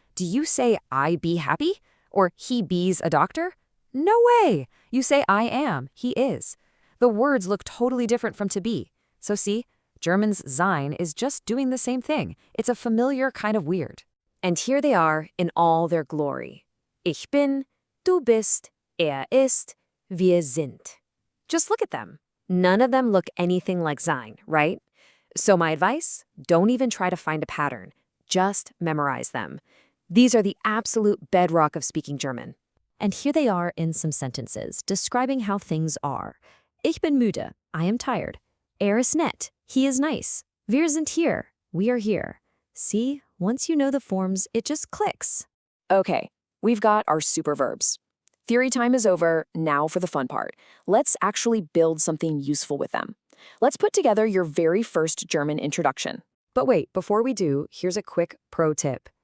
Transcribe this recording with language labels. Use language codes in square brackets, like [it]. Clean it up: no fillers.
[en] Do you say I be happy? Or he be's a doctor? No way! You say I am, he is. The words look totally different from to be. So see, German's sein is just doing the same thing. It's a familiar kind of weird. And here they are in all their glory. [de] Ich bin, du bist, ist, wir sind. [en] Just look at them. None of them look anything like sein, right? So my advice, don't even try to find a pattern. Just memorize them. These are the absolute bedrock of speaking German. And here they are in some sentences describing how things are. [de] Ich bin müde, [en] I am tired. [de] Ist nett, [en] he is nice. [de] Wir sind hier, [en] we are here. See? Once you know the forms, it just clicks. Okay, we've got our super verbs. Theory time is over, now for the fun part. Let's actually build something useful with them. Let's put together your very first German introduction. But wait, before we do, here's a quick pro tip.